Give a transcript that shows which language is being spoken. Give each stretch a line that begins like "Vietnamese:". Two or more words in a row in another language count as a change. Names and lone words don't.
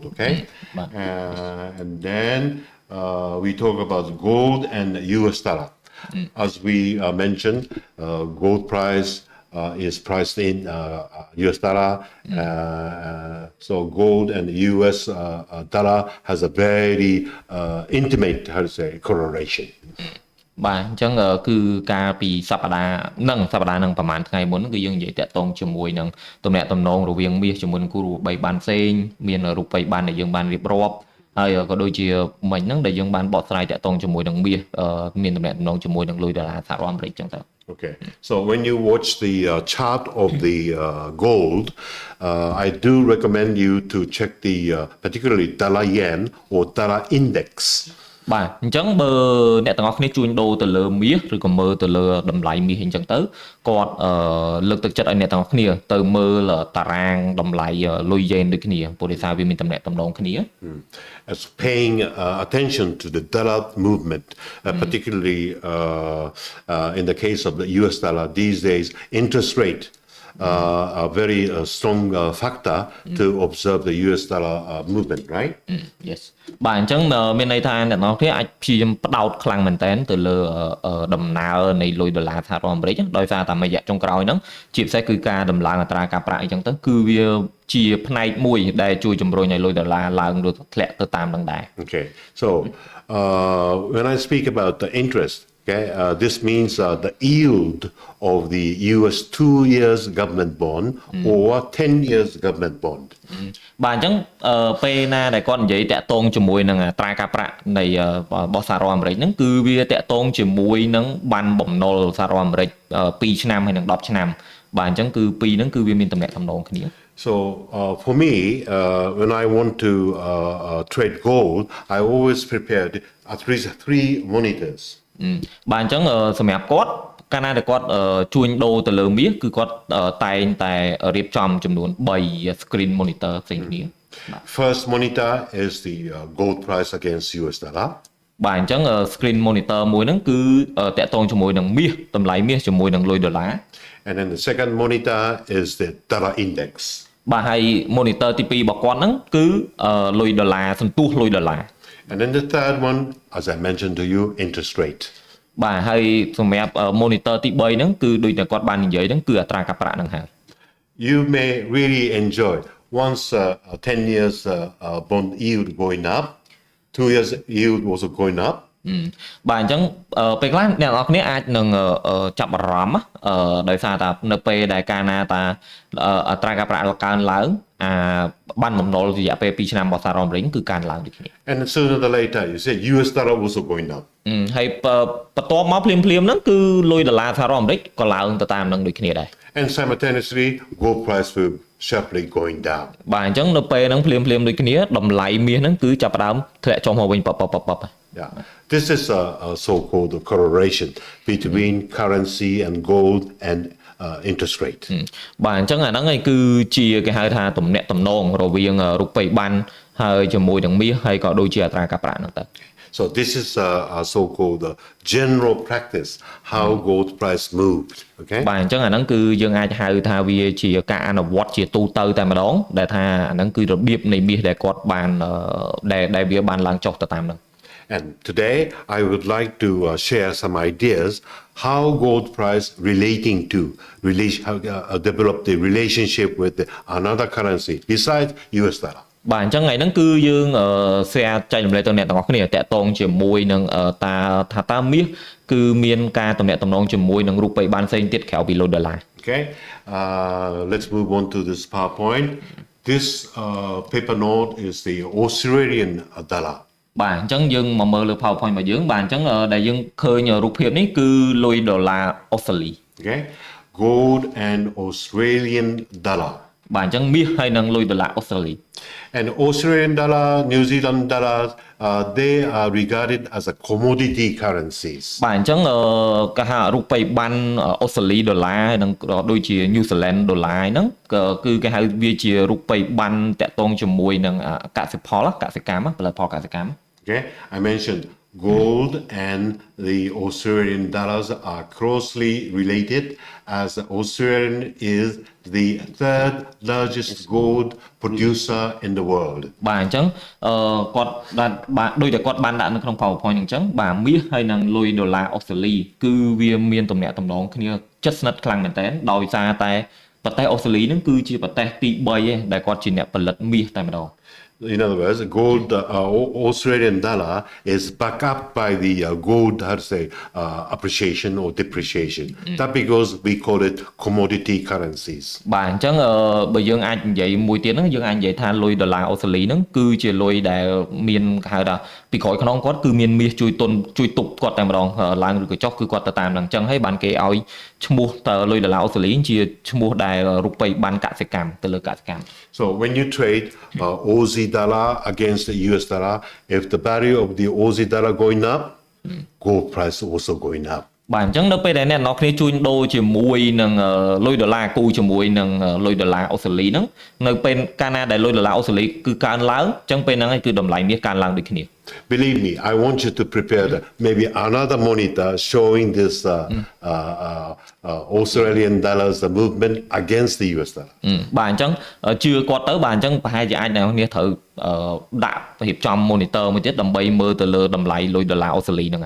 English: Okay, and then we talk about gold and US dollar. As we mentioned, gold price is priced in US dollar. So gold and US dollar has a very intimate, how to say, correlation.
Khmer: បាទអញ្ចឹងគឺកាលពីសប្តាហ៍ហ្នឹងប្រហែលថ្ងៃមុនគឺយើងនិយាយតាក់ទងជាមួយនឹងទំនាក់ទំនងរវាងមាសជាមួយនឹងគូរូបិយប័ណ្ណផ្សេងមានរូបិយប័ណ្ណដែលយើងបានរៀបរាប់ហើយក៏ដូចជាមិញហ្នឹងដែលយើងបានបកស្រាយតាក់ទងជាមួយនឹងមាសមានទំនាក់ទំនងជាមួយនឹងលុយដុល្លារសហរដ្ឋអាមេរិកអញ្ចឹងទៅ
English: Okay, so when you watch the chart of the gold, I do recommend you to check the particularly dollar yen or dollar index.
Khmer: បាទអញ្ចឹងបើអ្នកទាំងអស់គ្នាជួញដូរទៅលើមាសឬក៏មើលទៅលើតម្លៃមាសអញ្ចឹងទៅគាត់លើកទឹកចិត្តឲ្យអ្នកទាំងអស់គ្នាទៅមើលតារាងតម្លៃលុយយេនដូចគ្នាព្រោះដោយសារវាមានតំណែងតំណងគ្នា
English: As paying attention to the dollar movement, particularly in the case of the US dollar these days, interest rate a very strong factor to observe the US dollar movement, right? Yes.
Khmer: បាទអញ្ចឹងមានន័យថាអ្នកនរគ្នាអាចព្យាយាមផ្ដោតខ្លាំងមែនតើទៅលើដំណើរនៃលុយដុល្លារសហរដ្ឋអាមេរិកដោយសារតែរយៈចុងក្រោយហ្នឹងជាពិសេសគឺការដំឡើងអត្រាការប្រាក់អញ្ចឹងទៅគឺវាជាផ្នែកមួយដែលជួយជំរុញឲ្យលុយដុល្លារឡើងឬធ្លាក់ទៅតាមហ្នឹងដែរ
English: Okay. So when I speak about the interest, okay, this means the yield of the US 2 years government bond or 10 years government bond.
Khmer: បាទអញ្ចឹងពេលណាដែលគាត់និយាយតាក់ទងជាមួយនឹងអត្រាការប្រាក់នៃរបស់សហរដ្ឋអាមេរិកហ្នឹងគឺវាតាក់ទងជាមួយនឹងបានបំណុលសហរដ្ឋអាមេរិក2ឆ្នាំហើយនឹង10ឆ្នាំបាទអញ្ចឹងគឺពីរហ្នឹងគឺវាមានតំណែងតំណងគ្នា
English: So for me, when I want to trade gold, I always prepared at least 3 monitors.
Khmer: បាទអញ្ចឹងសម្រាប់គាត់កាលណាដែលគាត់ជួញដូរទៅលើមាសគឺគាត់តែងតែរៀបចំចំនួន3
English: screen monitor
Khmer: ផ្សេងគ្នា
English: First monitor is the gold price against US dollar.
Khmer: បាទអញ្ចឹង
English: screen monitor
Khmer: មួយហ្នឹងគឺតាក់ទងជាមួយនឹងមាសតម្លៃមាសជាមួយនឹងលុយដុល្លារ
English: And then the second monitor is the dollar index.
Khmer: បាទហើយ monitor ទី2របស់គាត់ហ្នឹងគឺលុយដុល្លារសន្ទុះលុយដុល្លារ
English: And then the third one, as I mentioned to you, interest rate.
Khmer: បាទហើយសម្រាប់ monitor ទី3ហ្នឹងគឺដូចតែគាត់បាននិយាយហ្នឹងគឺអត្រាការប្រាក់ហ្នឹងហើយ
English: You may really enjoy once 10 years bond yield going up, 2 years yield also going up.
Khmer: បាទអញ្ចឹងពេលខ្លះអ្នកនរគ្នាអាចនឹងចាប់អារម្មណ៍ដោយសារតែនៅពេលដែលកាលណាតាអត្រាការប្រាក់កើនឡើងបានបំណុលរយៈពេល2ឆ្នាំរបស់សហរដ្ឋអាមេរិកគឺកើនឡើងដូចគ្នា
English: And sooner or later you say US dollar also going up.
Khmer: ហើយបន្ទាប់មកភ្លាមៗហ្នឹងគឺលុយដុល្លារសហរដ្ឋអាមេរិកក៏ឡើងទៅតាមនឹងដូចគ្នាដែរ
English: And simultaneously gold price will sharply going down.
Khmer: បាទអញ្ចឹងនៅពេលហ្នឹងភ្លាមៗដូចគ្នាតម្លៃមាសហ្នឹងគឺចាប់ផ្ដើមធ្លាក់ចុះមកវិញប៉ប
English: Yeah, this is a so-called correlation between currency and gold and interest rate.
Khmer: បាទអញ្ចឹងអាហ្នឹងឯងគឺជាគេហៅថាទំនាក់ទំនងរវាងរូបិយប័ណ្ណហើយជាមួយនឹងមាសហើយក៏ដូចជាអត្រាការប្រាក់ហ្នឹងទៅ
English: So this is a so-called general practice how gold price moved. Okay.
Khmer: បាទអញ្ចឹងអាហ្នឹងគឺយើងអាចហៅថាវាជាការអនុវត្តជាទូទៅតែម្ដងដែលថាអាហ្នឹងគឺរបៀបនៃមាសដែលគាត់បានដែលវាបានឡើងចុះទៅតាមហ្នឹង
English: And today I would like to share some ideas how gold price relating to develop the relationship with another currency besides US dollar.
Khmer: បាទអញ្ចឹងថ្ងៃហ្នឹងគឺយើង share ចែករំលែកទៅអ្នកទាំងអស់គ្នាតាក់ទងជាមួយនឹងតាមាសគឺមានការតំណែងតំណងជាមួយនឹងរូបិយប័ណ្ណផ្សេងទៀតក្រៅពីលុយដុល្លារ
English: Okay, let's move on to this PowerPoint. This paper note is the Australian dollar.
Khmer: បាទអញ្ចឹងយើងមកមើលលើ PowerPoint របស់យើងបាទអញ្ចឹងដែលយើងឃើញរូបភាពនេះគឺលុយដុល្លារអូស្ត្រាលី
English: Okay, gold and Australian dollar.
Khmer: បាទអញ្ចឹងមាសហើយនឹងលុយដុល្លារអូស្ត្រាលី
English: And Australian dollar, New Zealand dollar, they are regarded as a commodity currencies.
Khmer: បាទអញ្ចឹងគេហៅរូបិយប័ណ្ណអូស្ត្រាលីដុល្លារនិងដូចជា New Zealand ដុល្លារហ្នឹងគឺគេហៅវាជារូបិយប័ណ្ណតាក់ទងជាមួយនឹងកសិផលកសិកម្មផលិតផលកសិកម្ម
English: Okay, I mentioned gold and the Australian dollars are closely related as Australian is the third largest gold producer in the world.
Khmer: បាទអញ្ចឹងគាត់បាទដូចតែគាត់បានដាក់នៅក្នុង PowerPoint អញ្ចឹងបាទមាសហើយនឹងលុយដុល្លារអូស្ត្រាលីគឺវាមានទំនាក់ទំនងគ្នាជិតស្និទ្ធខ្លាំងមែនទែនដោយសារតែប្រទេសអូស្ត្រាលីហ្នឹងគឺជាប្រទេសទី3ឯងដែលគាត់ជាអ្នកផលិតមាសតែម្ដង
English: In other words, gold, Australian dollar is backed up by the gold, how to say, appreciation or depreciation. That because we call it commodity currencies.
Khmer: បាទអញ្ចឹងបើយើងអាចនិយាយមួយទៀតហ្នឹងយើងអាចនិយាយថាលុយដុល្លារអូស្ត្រាលីហ្នឹងគឺជាលុយដែលមានហៅថាពីក្រោយខ្នងគាត់គឺមានមាសជួយទប់គាត់តែម្ដងឡើងឬក៏ចុះគឺគាត់ទៅតាមហ្នឹងអញ្ចឹងហើយបានគេឲ្យឈ្មោះតើលុយដុល្លារអូស្ត្រាលីជាឈ្មោះដែលរូបិយប័ណ្ណកសិកម្មទៅលើកសិកម្ម
English: So when you trade Aussie dollar against the US dollar, if the value of the Aussie dollar going up, gold price also going up.
Khmer: បាទអញ្ចឹងនៅពេលដែលអ្នកនរគ្នាជួញដូរជាមួយនឹងលុយដុល្លារគូជាមួយនឹងលុយដុល្លារអូស្ត្រាលីហ្នឹងនៅពេលកាលណាដែលលុយដុល្លារអូស្ត្រាលីគឺកើនឡើងអញ្ចឹងពេលហ្នឹងឯងគឺតម្លៃមាសកើនឡើងដូចគ្នា
English: Believe me, I want you to prepare maybe another monitor showing this Australian dollars the movement against the US dollar.
Khmer: បាទអញ្ចឹងជឿគាត់ទៅបាទអញ្ចឹងប្រហែលជាអាចអ្នកនរគ្នាត្រូវដាក់រៀបចំ monitor មួយទៀតដើម្បីមើលទៅលើតម្លៃលុយដុល្លារអូស្ត្រាលីហ្នឹងឯង